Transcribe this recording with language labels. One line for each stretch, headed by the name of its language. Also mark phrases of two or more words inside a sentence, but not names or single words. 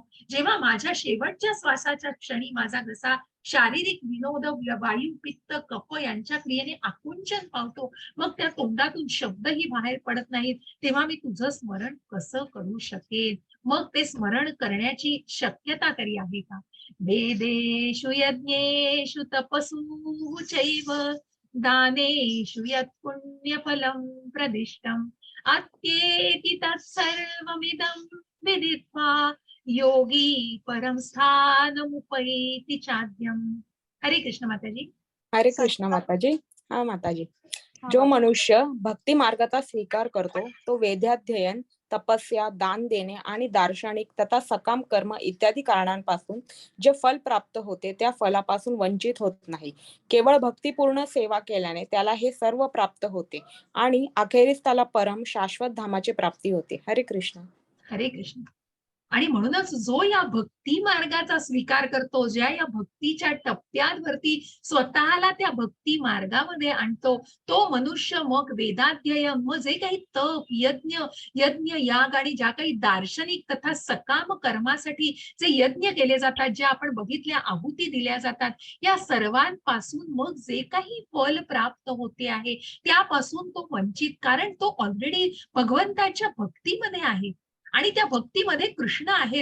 Marathi: जेव्हा माझ्या शेवटच्या श्वासाच्या क्षणी माझा घसा शारीरिक विनोद, वायू, पित्त, कफ यांच्या क्रियेने आकुंचन पावतो, मग त्या तोंडातून शब्दही बाहेर पडत नाहीत, तेव्हा मी तुझं स्मरण कसं करू शकेन? मग ते स्मरण करण्याची शक्यता तरी आहे का?
Sanskrit: वेदेषु यज्ञेषु तपसु चैव दानेषु यत् पुण्यफलं प्रदिष्टम् अत्येति तत्सर्वमिदं विदित्वा योगी परम स्थानमुपैति चाद्यम्.
Marathi: हरे कृष्ण माताजी. हरे कृष्ण माताजी. हा माताजी. हा जो माताजी. मनुष्य भक्ती मार्गाचा स्वीकार करतो तो वेदाध्ययन, तपस्या, दान देणे आणि दार्शनिक तथा सकाम कर्म इत्यादी कारणांपासून जे फल प्राप्त होते त्या फलापासून वंचित होत नाही. केवळ भक्तिपूर्ण सेवा केल्याने त्याला हे सर्व प्राप्त होते आणि अखेरीस त्याला परम शाश्वत धामाची प्राप्ती होते. हरे कृष्ण. हरे कृष्ण. आणि म्हणूनच जो या भक्ती मार्गाचा स्वीकार करतो, ज्या या भक्तीच्या टप्प्यांवरती स्वतःला त्या भक्ती मार्गामध्ये आणतो, तो मनुष्य मग वेदाध्ययन, मग जे काही तप, यज्ञ याग आणि ज्या काही दार्शनिक तथा सकाम कर्मासाठी जे यज्ञ केले जातात, जे आपण बघितल्या आहुती दिल्या जातात, या सर्वांपासून मग जे काही फल प्राप्त होते आहे त्यापासून तो वंचित, कारण तो ऑलरेडी भगवंताच्या भक्तीमध्ये आहे आणि त्या भक्तीमध्ये कृष्ण आहे.